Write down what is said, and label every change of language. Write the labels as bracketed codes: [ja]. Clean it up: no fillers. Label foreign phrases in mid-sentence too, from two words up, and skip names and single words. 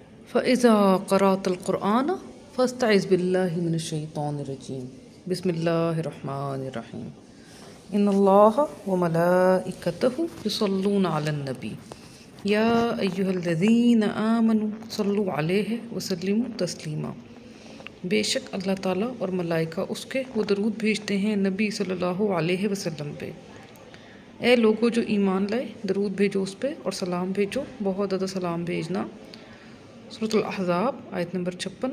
[ar] فإذا قرأت القرآن فاستعذ بالله من الشيطان الرجيم بسم الله الرحمن الرحيم إن الله وملائكته يصلون على النبي يا أيها الذين آمنوا صلوا عليه وسلموا تسليما. [ur] بیشک اللہ تعالیٰ اور ملائکہ اس کے وہ درود بھیجتے ہیں نبی [ar] صلى الله عليه وسلم [ur] پہ. اے لوگو جو ایمان لائے، درود بھیجو اس پہ اور سلام بھیجو، بہت زیادہ سلام بھیجنا. سورۃ الاحزاب آیت نمبر 56.